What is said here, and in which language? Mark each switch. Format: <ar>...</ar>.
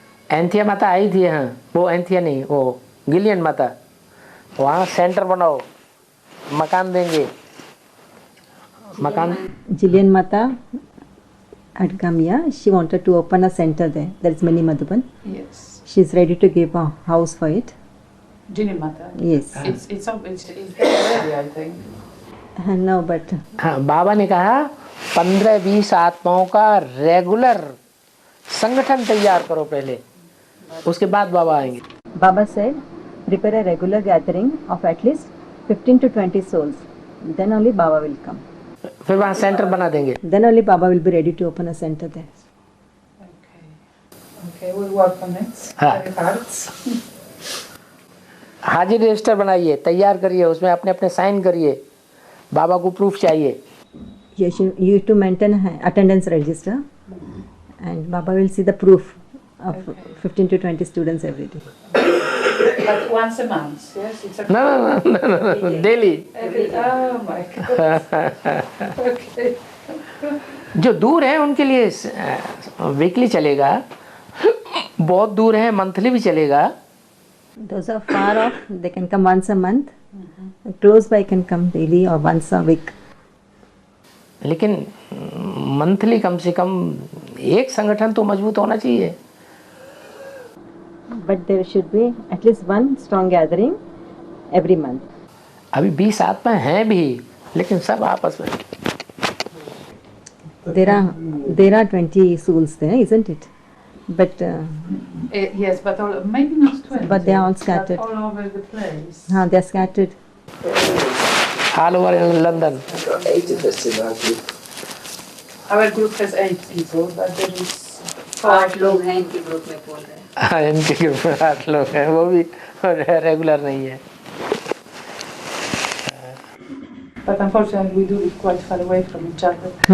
<hi>एंथिया माता आई थी यहाँ, वो एंथिया नहीं, वो गिलियन माता, वहाँ सेंटर बनाओ, मकान देंगे, मकान।</hi> <en>Jillian Mata had come here. She wanted to open a center there. There is Mini Madhuban. Yes. She's ready to give a house for it. Ginny Mata. Yes. It's there already, I think. No, but</en> <hi>हाँ, बाबा ने कहा 15-20 आत्माओं का regular संगठन तैयार करो पहले, उसके बाद बाबा आएंगे।</hi> <en>Baba said, prepare a regular gathering of at least 15 to 20 souls. Then only Baba will come.</en> <hi>फिर वहाँ सेंटर बना देंगे।</hi> <en>Then only Baba will be ready to open a center there. Okay, we'll work on it.</en> <hi>हाँ।</hi> <en>Very hard.</en> <hi>हाजिर register बनाइए, तैयार करिए, उसमें अपने अपने साइन करिए, बाबा को प्रूफ चाहिए।</hi> <en>You have to maintain an attendance register, and Baba will see the proof of 15 to 20 students every day. But once a month, yes? It's a No, daily. Oh my God. Okay.</en> <hi>जो दूर है उनके लिए weekly चलेगा, बहुत दूर है monthly भी चलेगा।</hi> <en>Those are far off, they can come once a month. Close by can come daily or once a week.</en> <hi>लेकिन मंथली कम से कम एक संगठन तो मजबूत होना चाहिए।</hi> <en>But there should be at least one strong gathering every month.</en> <hi>अभी 20 आत्मा हैं भी, लेकिन सब आपस में।</hi> <en>There are 20 souls there, isn't it? But Yes, but maybe not 20. But they are all scattered. But all over the place. they are scattered. All over in London. 8 interested in our group. Our group has 8 people, but there is</en> <hi>8 लोग हैं इनके group में बोल रहे हैं। हाँ, इनके group में 8 लोग हैं, वो भी रेगुलर नहीं है।</hi> <en>But unfortunately, we do live quite far away from each other.</en>